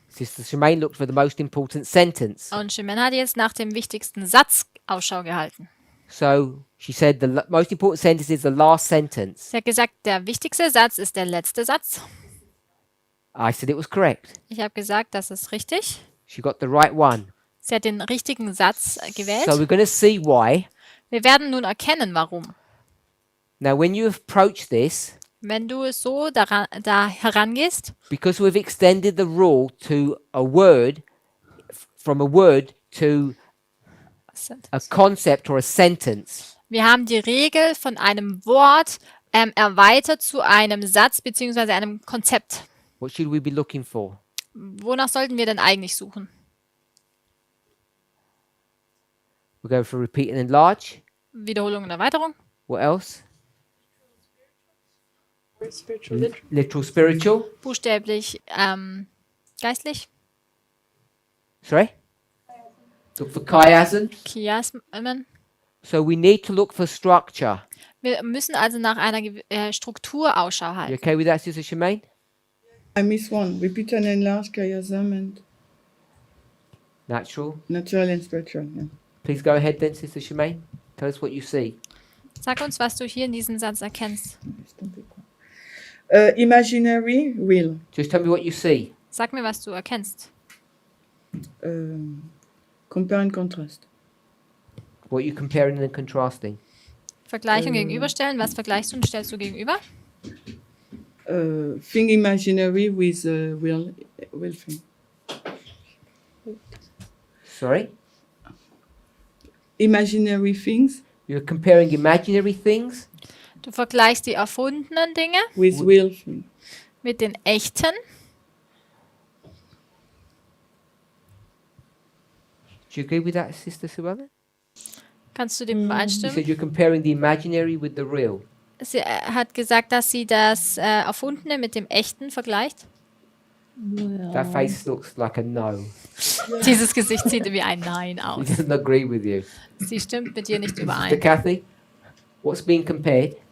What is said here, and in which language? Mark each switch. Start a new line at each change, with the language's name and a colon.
English: Sister Shemaine looked for the most important sentence.
German: Und Shimen hat jetzt nach dem wichtigsten Satz Ausschau gehalten.
English: So she said the most important sentence is the last sentence.
German: Sie hat gesagt, der wichtigste Satz ist der letzte Satz.
English: I said it was correct.
German: Ich habe gesagt, das ist richtig.
English: She got the right one.
German: Sie hat den richtigen Satz gewählt.
English: So we're going to see why.
German: Wir werden nun erkennen, warum.
English: Now, when you approach this,
German: Wenn du so da herangehst,
English: because we've extended the rule to a word, from a word to a concept or a sentence,
German: wir haben die Regel von einem Wort erweitert zu einem Satz bzw. einem Konzept.
English: what should we be looking for?
German: Wonach sollten wir denn eigentlich suchen?
English: We're going for repeat and enlarge.
German: Wiederholung und Erweiterung.
English: What else? Or spiritual literal. Literal, spiritual.
German: Buchstäblich, geistlich.
English: Sorry? Look for chiasm.
German: Chiasmen.
English: So we need to look for structure.
German: Wir müssen also nach einer Struktur Ausschau
English: You
German: halten.
English: okay with that, Sister Shemaine? I miss one. Repeat and enlarge, chiasm, and Natural. natural and spiritual. Yeah. Please go ahead then, Sister Shemaine. Tell us what you see.
German: Sag uns, was du hier in diesem Satz erkennst.
English: Imaginary, real. Just tell me what you see.
German: Sag mir, was du erkennst.
English: Compare and contrast. What you're comparing and contrasting.
German: Vergleichen und gegenüberstellen. Was vergleichst du und stellst du gegenüber?
English: Thing imaginary with real thing. Sorry? Imaginary things You're comparing imaginary things
German: Du vergleichst die erfundenen Dinge
English: with real things.
German: mit den echten.
English: Do you agree with that, Sister Suella?
German: Kannst du dem
English: You
German: übereinstimmen?
English: said you're comparing the imaginary with the real.
German: Sie hat gesagt, dass sie das Erfundene mit dem Echten vergleicht.
English: That face looks like a no.
German: Dieses Gesicht sieht wie ein Nein
English: She
German: aus.
English: doesn't agree with you.
German: Sie stimmt mit dir nicht
English: Sister
German: überein.
English: Kathy, what's being compared?